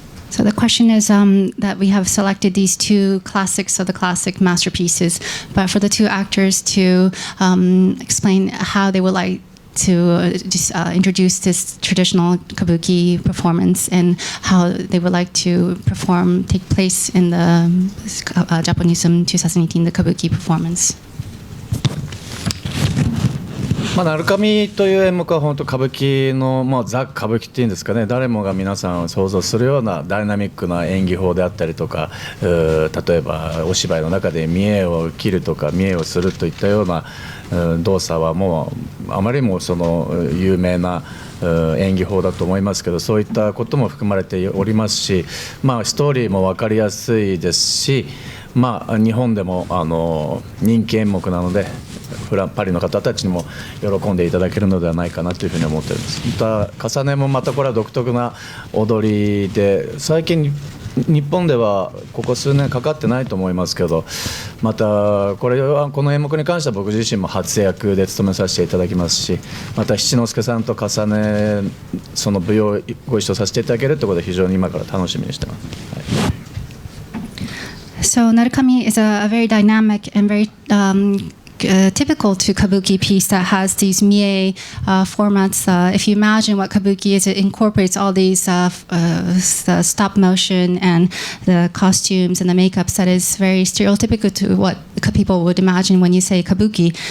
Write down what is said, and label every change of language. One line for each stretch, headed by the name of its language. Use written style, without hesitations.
English: So the question is that we have selected these two classics of the classic masterpieces, but for the two actors to explain how they would like to introduce this traditional kabuki performance and how they would like to take place in the Japonism 2018, the kabuki performance.
Japanese: 鳴神という演目は本当歌舞伎のザ・歌舞伎っていうんですかね、誰もが皆さん想像するようなダイナミックな演技法であったりとか、例えばお芝居の中で見栄を切るとか見栄をするといったような動作はもうあまりもその有名な演技法だと思いますけど、そういったことも含まれておりますし、ストーリーも分かりやすいですし、日本でも人気演目なのでパリの方たちにも喜んでいただけるのではないかなというふうに思っております。また重ねもまたこれは独特な踊りで、最近日本ではここ数年かかってないと思いますけど、またこの演目に関しては僕自身も初役で務めさせていただきますし、また七之助さんと重ねその舞踊をご一緒させていただけるということで非常に今から楽しみにしてます。
English: So Narukami is a very dynamic and very typical to kabuki piece that has these mie formats. If you imagine what kabuki is, it incorporates all these the stop motion and the costumes and the makeups that is very stereotypical to what people would imagine when you say kabuki.